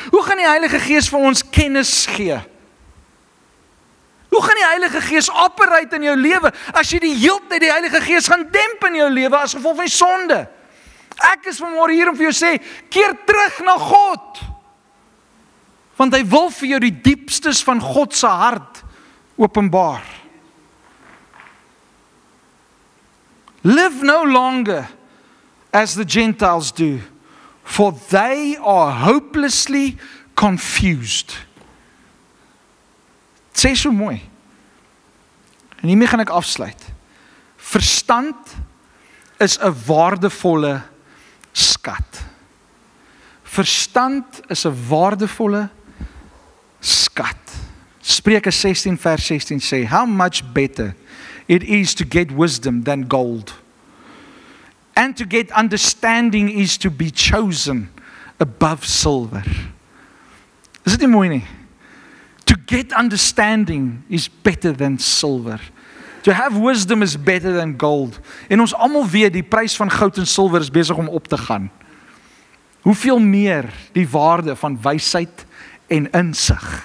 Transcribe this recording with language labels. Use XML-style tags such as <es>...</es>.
<af>Hoe gaan die Heilige Gees vir ons kennis gee? Hoe gaan die Heilige Gees operate in jou lewe, as jy die hele tyd die Heilige Gees gaan demp in jou lewe, as gevolg van die sonde? Ek is vanmôre hier om vir jou sê, keer terug na God. Want hy wil vir jou die diepstes van God se hart openbaar.</af> <en>Live no longer as the Gentiles do, for they are hopelessly confused.</en> <af>Het sê so mooi. En hiermee gaan ek afsluit. Verstand is 'n waardevolle skat. Verstand is 'n waardevolle skat. Spreuke 16 vers 16 sê,</af> <en>how much better it is to get wisdom than gold, and to get understanding is to be chosen above silver.</en> <af>Is dit nie mooi nie?</af> <en>To get understanding is better than silver. To have wisdom is better than gold.</en> <af>En ons almal weet die prys van goud en silwer is besig om op te gaan. Hoeveel meer die waarde van wysheid en insig.</af>